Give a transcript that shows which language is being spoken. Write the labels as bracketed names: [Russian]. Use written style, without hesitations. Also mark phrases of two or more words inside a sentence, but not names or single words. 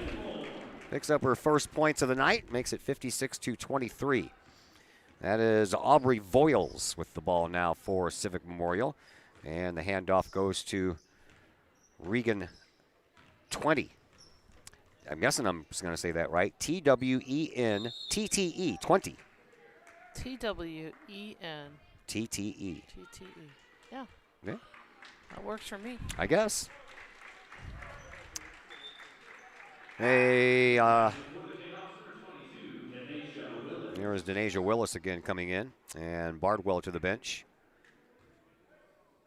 [English] Picks up her first points of the night, makes it 56-23. That is Aubrey Voiles with the ball now for Civic Memorial. And the handoff goes to Regan 20. I'm guessing I'm just going to say that right. T-W-E-N-T-T-E, 20. T-W-E-N. T-T-E. T-T-E. Yeah. Yeah. That works for me. I guess. Hey, there is Denasia Willis again coming in, and Bardwell to the bench.